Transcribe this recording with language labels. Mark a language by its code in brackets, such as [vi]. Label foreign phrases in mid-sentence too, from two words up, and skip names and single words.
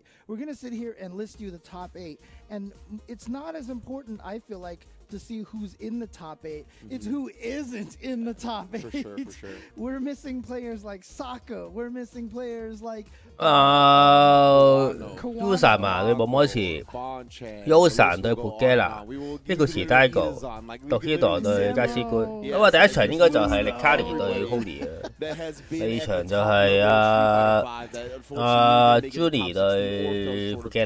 [en] We're going to sit here and list you the top 8, and it's not as important, I feel like, to see who's in the top 8. It's who isn't in the top 8. For sure. We're missing players like Saka. We're missing players like [yue] Yusan 嘛，佢冇乜事。Yusan 對 Pugela， 呢個是 Daigo，Tokido 對加斯官。咁啊，第一場應該就係力卡尼對 Holy 啊，第二場就係Julie 對 Pugela。